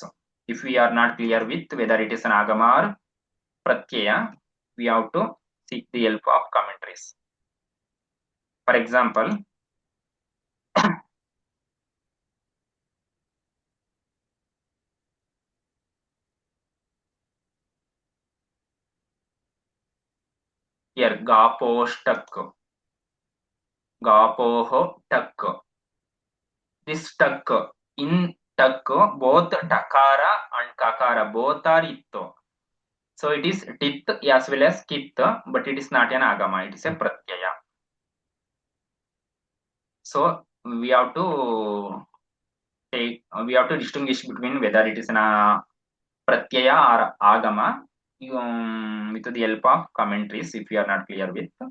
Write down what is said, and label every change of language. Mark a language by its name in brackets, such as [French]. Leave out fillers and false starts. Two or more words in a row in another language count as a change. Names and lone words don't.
[English] If we are not clear with whether it is an agama or pratyaya, we have to seek the help of commentaries. For example, here [Sanskrit] gaposhtak, gapoho tak. [English] This tak, in tak both takara and kakara both are itto. So it is tit as well as kit, but it is not an agama, it is a pratyaya. So we have to we have to distinguish between whether it is an pratyaya or agama with the help of commentaries if you are not clear with.